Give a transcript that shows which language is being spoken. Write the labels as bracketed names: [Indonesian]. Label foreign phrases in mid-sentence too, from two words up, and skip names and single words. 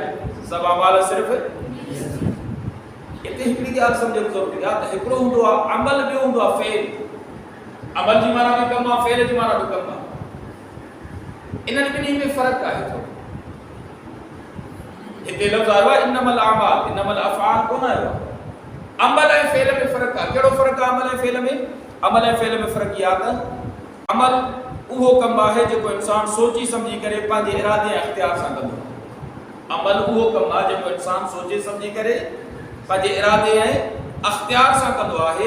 [Sindhi] सब अमाल सिर्फ़ हिते हिकिड़ी ॻाल्हि सम्झण ज़रूरी आहे त हिकिड़ो हूंदो आहे अमल, ॿियो हूंदो आहे फ़ेल। अमल जी माना बि कमु आहे, फ़ेल जी माना बि कमु आहे। इन्हनि ॿिन्ही में फ़र्क़ु आहे थोरो। हिते लफ़्ज़ आयो आहे [Arabic] إنما الأعمال, إنما الأفعال [Sindhi] कोन आयो आहे। अमल ऐं फ़ेल में फ़र्क़ु आहे। कहिड़ो फ़र्क़ु आहे अमल ऐं फ़ेल में? अमल ऐं फ़ेल में फ़र्क़ु इहा आहे त अमल उहो कमु आहे जेको इंसानु सोची सम्झी करे पंहिंजे इरादे ऐं इख़्तियार सां कंदो आहे। अमल उहो कमु आहे जेको इंसानु सोचे सम्झी करे पंहिंजे इरादे ऐं इख़्तियार सां कंदो आहे।